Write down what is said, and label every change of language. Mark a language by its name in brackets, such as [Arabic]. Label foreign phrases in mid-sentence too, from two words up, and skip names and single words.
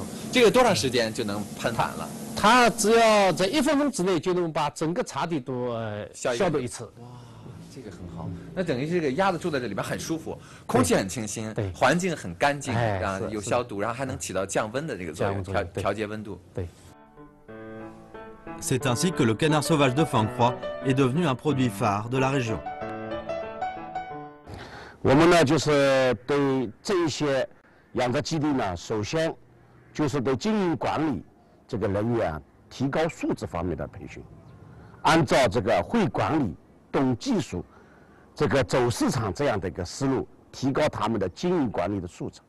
[Chinese] 这个多长时间就能喷满了？它只要在1分钟之内就能把整个茶底都消毒一次。哇，这个很好。那等于这个鸭子住在这里边很舒服，空气很清新，环境很干净，然后有消毒，然后还能起到降温的这个作用，调节温度。对。 [French] C'est ainsi que le canard sauvage de Fang-Hua est devenu un produit phare de la région. [Chinese] 我们呢，就是对这一些养殖基地呢，首先就是对经营管理这个人员提高素质方面的培训，按照这个会管理、懂技术、这个走市场这样的一个思路，提高他们的经营管理的素质。